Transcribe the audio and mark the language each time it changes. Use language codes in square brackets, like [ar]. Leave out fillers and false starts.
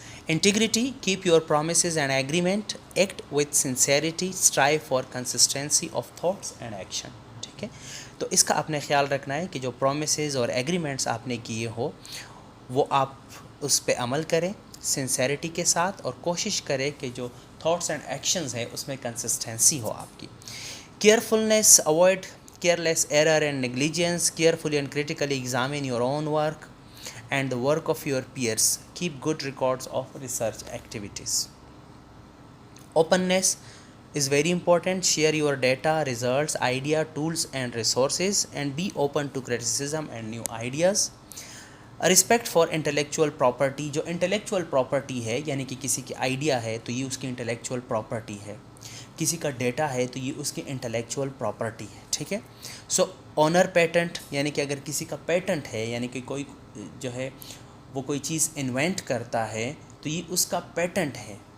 [en] Integrity, keep your promises and agreement, act with sincerity, strive for consistency of thoughts and action. [hi] ठीक है, तो इसका आपने ख्याल रखना है कि जो प्रोमिसेस और एग्रीमेंट्स आपने किए हो वो आप उस पर अमल करें सिंसेरिटी के साथ, और कोशिश करें कि जो थॉट्स एंड एक्शंस हैं उसमें कंसिस्टेंसी हो आपकी. [en] Carefulness, avoid careless error and negligence, carefully and critically examine your own work and the work of your peers, keep good records of research activities. Openness is very important, share your data, results, idea, tools and resources, and be open to criticism and new ideas. Respect for intellectual property, [hi] जो intellectual property है यानी कि किसी की idea है तो ये उसकी इंटेलेक्चुअल प्रॉपर्टी है, किसी का डेटा है तो ये उसकी इंटेलेक्चुअल प्रॉपर्टी है. ठीक है, [en] so honour patent, [hi] यानी कि अगर किसी का पेटेंट है, यानी कि कोई जो है वो कोई चीज़ इन्वेंट करता है तो ये उसका पेटेंट है.